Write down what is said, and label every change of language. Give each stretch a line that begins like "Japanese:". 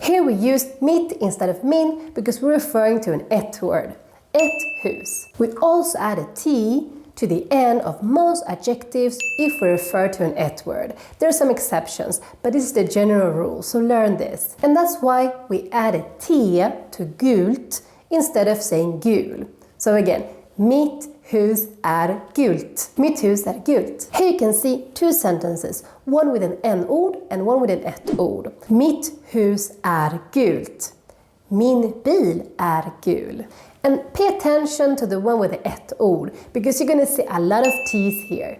English: Here we use mitt instead of min because we're referring to an et word.
Swedish: Ett hus.
English: We also add a t to the end of most adjectives if we refer to an et word. There are some exceptions, but this is the general rule, so learn this. And that's why we add a t to gult instead of saying gul. So again,
Swedish: mitt hus är gult. Mitt hus är gult.
English: Here you can see two sentences, one with an en-ord and one with an et-ord.
Swedish: Mitt hus är gult. Min bil är gul.
English: And pay attention to the one with the et-ord, because you're going to see a lot of t's here.